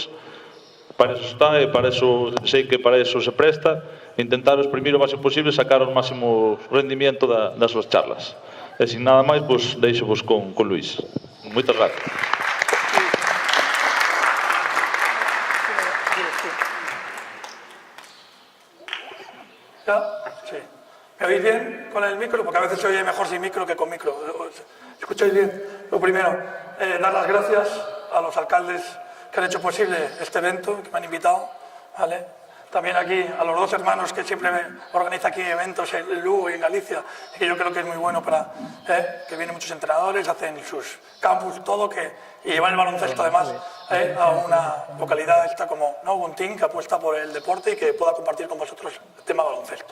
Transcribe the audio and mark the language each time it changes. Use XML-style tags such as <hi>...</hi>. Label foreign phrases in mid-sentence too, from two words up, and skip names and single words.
<es>Para eso está,</es> <gl>e</gl> <es>para eso,</es> <gl>sei que</gl> <es>para eso se presta,</es> <gl>intentar exprimir o máximo posible, sacar o máximo rendimiento das súas charlas. E sin nada máis, pois deixo-vos con Luís. Moitas gracias.</gl> <es>Sí. ¿Me oís bien con el micro? Porque a veces se oye mejor sin micro que con micro. ¿Escucháis bien? Lo primero, dar las gracias a los alcaldes que han hecho posible este evento, que me han invitado, ¿vale? También aquí a los dos hermanos que siempre me organizan aquí eventos en Lugo y en Galicia, y que yo creo que es muy bueno para que vienen muchos entrenadores, hacen sus campus, todo, y llevan el baloncesto además a una localidad esta como Guntín, que apuesta por el deporte y que pueda compartir con vosotros el tema baloncesto.</es>